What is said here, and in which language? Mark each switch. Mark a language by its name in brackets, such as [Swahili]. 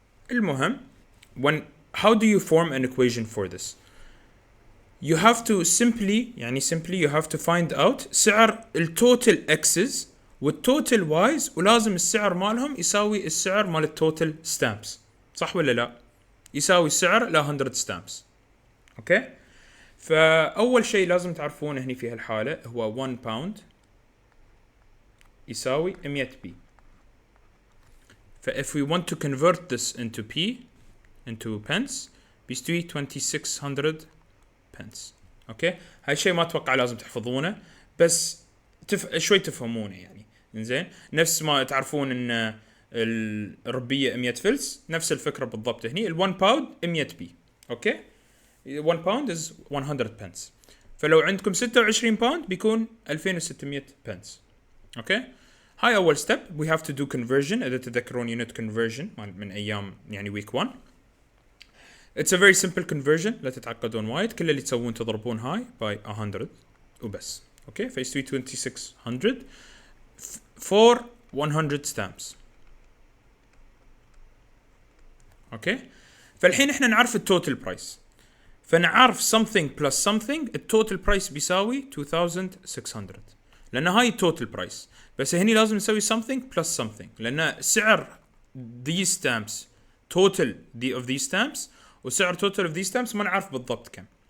[English] المهم how do you form an equation for this. you have to simply you have to find out [Arabic] سعر التوتال اكسز والتوتال وايز ولازم السعر مالهم يساوي السعر مال التوتال ستامبس صح ولا لا. يساوي السعر ل 100 ستامبس اوكي. فاول شيء لازم تعرفونه هني في هالحاله هو 1 باوند يساوي 100 بي. [English] ف if we want to convert this into p into pence [Arabic] بيستوي 2600 بنس. اوكي، هاي الشيء ما اتوقع لازم تحفظونه، بس شوي تفهمونه يعني. زين، نفس ما تعرفون ان الربيه 100 فلس، نفس الفكره بالضبط هني. ال1 باوند 100 بي. اوكي، [English] 1 pound is 100 pence. [Arabic] فلو عندكم 26 باوند بيكون 2600 بنس. اوكي، هاي اول ستيب. [English] We have to do conversion. [Arabic] اذا تذكرون يونت كونفرجن من ايام يعني ويك 1. [English] It's a very simple conversion، [Arabic] لا تتعقدون وايد. كل اللي تسوون تضربون هاي باي 100 وبس. اوكي، فيستوي 2600 [English] for 100 stamps. [Arabic] اوكي، فالحين احنا نعرف التوتال برايس، فنعرف [English] something plus something. [Arabic] التوتال برايس بيساوي 2600 لان هاي التوتال برايس. بس هني لازم نسوي [English] something plus something [Arabic] لان سعر these stamps total of these stamps وسعر total of these stamps ما نعرف بالضبط كم.